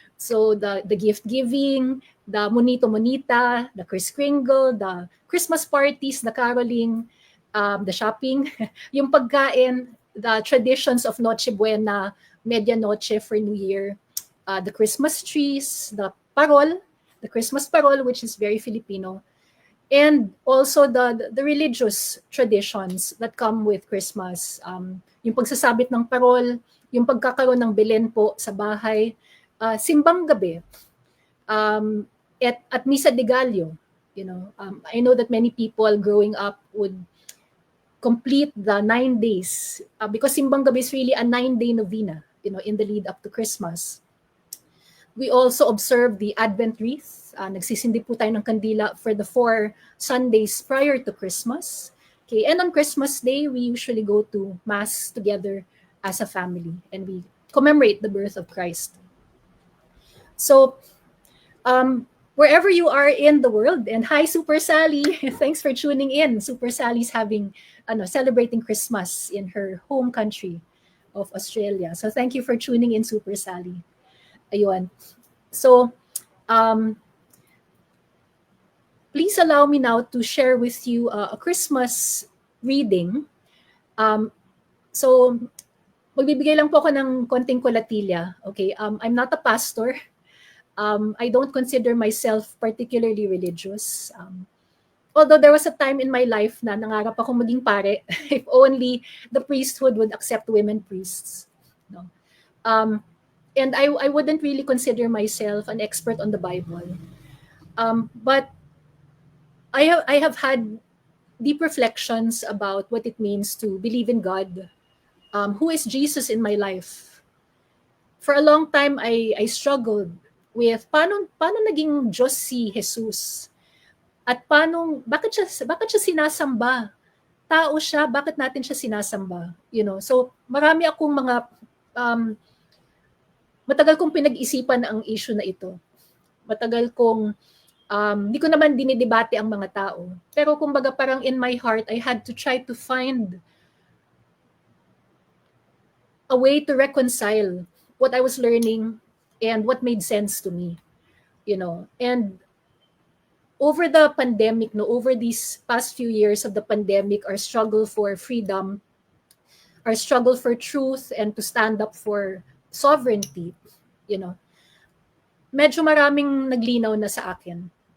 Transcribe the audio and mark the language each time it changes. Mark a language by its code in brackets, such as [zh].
[en] So the gift giving, the monito monita, the Kris Kringle, the Christmas parties, the caroling, the shopping, [tl] yung pagkain, [en] the traditions of Noche Buena, Medianoche for New Year, the Christmas trees, the parol, the Christmas parol, which is very Filipino, and also the religious traditions that come with Christmas. [tl] Yung pagsasabit ng parol, yung pagkakaroon ng Belen po sa bahay, simbang gabi, at Misa de Gallo. [en] You know, I know that many people growing up would complete the 9 days because simbang gabi is really a 9-day novena, you know, in the lead up to Christmas. We also observe the Advent wreath. [tl] Nagsisindi po tayo ng kandila [en] for the 4 Sundays prior to Christmas. Okay, and on Christmas Day, we usually go to Mass together as a family, and we commemorate the birth of Christ. So, wherever you are in the world, and hi Super Sally, thanks for tuning in. Super Sally's celebrating Christmas in her home country of Australia. So thank you for tuning in, Super Sally. Ayun. So, please allow me now to share with you a Christmas reading. [tl] So, magbibigay lang po ako ng konting kolatilya. [en] Okay, I'm not a pastor. I don't consider myself particularly religious. Although there was a time in my life na [tl] nangarap ako maging pare, [en] if only the priesthood would accept women priests. No? And I wouldn't really consider myself an expert on the Bible. But I have had deep reflections about what it means to believe in God. Who is Jesus in my life? For a long time, I struggled with [tl] paano naging Diyos si Jesus? At bakit siya sinasamba? Tao siya, bakit natin siya sinasamba? You know, so marami akong mga matagal kong pinag-isipan ang issue na ito. Matagal kong di ko naman dinidebate ang mga tao. Pero kumbaga parang [en] in my heart, I had to try to find a way to reconcile what I was learning and what made sense to me. You know, and over the pandemic, over these past few years of the pandemic, our struggle for freedom, our struggle for truth, and to stand up for sovereignty, you know, [tl] medyo maraming naglinaw na sa akin.